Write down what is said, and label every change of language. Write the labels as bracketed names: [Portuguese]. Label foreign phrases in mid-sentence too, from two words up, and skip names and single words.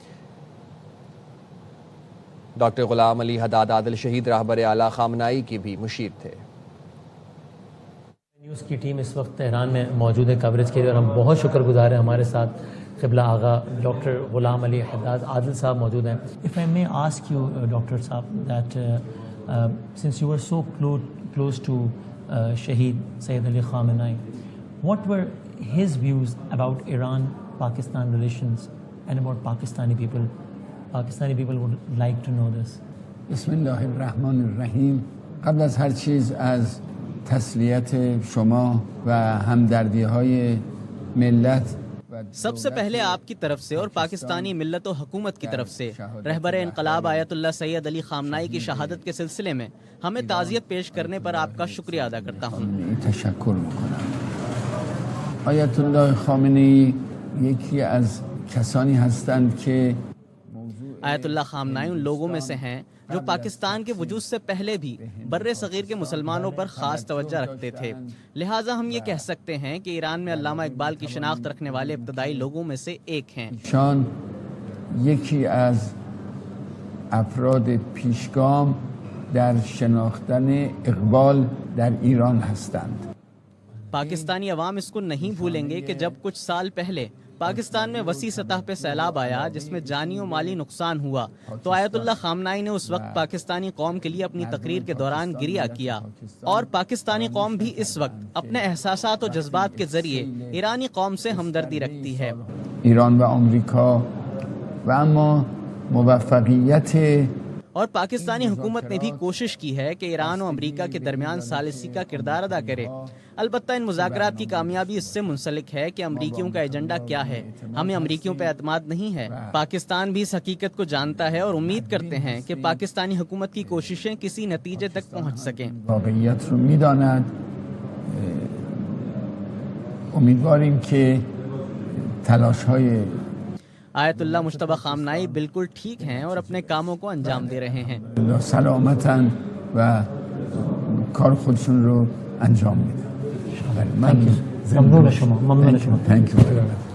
[Urdu] ڈاکٹر غلام علی حداد عادل شہید رہبر اعلیٰ خامنائی کی بھی مشیر تھے۔ نیوز کی ٹیم اس وقت تہران میں موجود ہے کوریج کے لیے، اور ہم بہت شکر گزار ہیں، ہمارے ساتھ قبلہ آغا ڈاکٹر غلام علی حداد عادل صاحب موجود ہیں۔ [English] If I may ask you, [Urdu] ڈاکٹر صاحب, [English] that since you were so close to Shaheed Sayyid Ali Khamenei, what were his views about Iran-Pakistan relations and about Pakistani people? Pakistani people would like to know this. [Arabic] بسم الله الرحمن الرحیم. [Persian] قبل از هر چیز از تسلیت شما و همدردی های ملت [Urdu] سب سے پہلے آپ کی طرف سے اور پاکستانی ملت و حکومت کی طرف سے رہبر انقلاب آیت اللہ سید علی خامنائی کی شہادت کے سلسلے میں ہمیں تعزیت پیش کرنے پر آپ کا شکریہ ادا کرتا ہوں۔ [Persian] تشکر میکنم. آیت الله خامنه‌ای یکی از کسانی هستند که [Urdu] آیت اللہ خامنائی ان لوگوں میں سے ہیں جو پاکستان کے وجود سے پہلے بھی بر صغیر کے مسلمانوں پر خاص توجہ رکھتے تھے، لہٰذا ہم یہ کہہ سکتے ہیں کہ ایران میں علامہ اقبال کی شناخت رکھنے والے ابتدائی لوگوں میں سے ایک ہیں۔ [Persian] شان یکی از افراد پیشگام در شناختن اقبال در ایران هستند. [Urdu] پاکستانی عوام اس کو نہیں بھولیں گے کہ جب کچھ سال پہلے پاکستان میں وسیع سطح پہ سیلاب آیا جس میں جانی و مالی نقصان ہوا، تو آیت اللہ خامنائی نے اس وقت پاکستانی قوم کے لیے اپنی تقریر کے دوران گریہ کیا، اور پاکستانی قوم بھی اس وقت اپنے احساسات و جذبات کے ذریعے ایرانی قوم سے ہمدردی رکھتی ہے۔ [Persian] ایران و امریکا و اما موفقیت [Urdu] اور پاکستانی حکومت نے بھی کوشش کی ہے کہ ایران و امریکہ کے درمیان ثالثی کا کردار ادا کرے. البتہ ان مذاکرات کی کامیابی اس سے منسلک ہے کہ امریکیوں کا ایجنڈا کیا ہے. ہمیں امریکیوں پہ اعتماد نہیں ہے. پاکستان بھی اس حقیقت کو جانتا ہے اور امید کرتے ہیں کہ پاکستانی حکومت کی کوششیں کسی نتیجے تک پہنچ سکیں. [Persian] واقعیت رو میداند. امیدواریم که تلاش‌های [Urdu] آیت اللہ مجتبی خامنه‌ای بالکل ٹھیک ہیں اور اپنے کاموں کو انجام دے رہے ہیں. [Persian] سلامتن و کار خودشون رو انجام میدن. ممنون شما. [English] Thank you very much.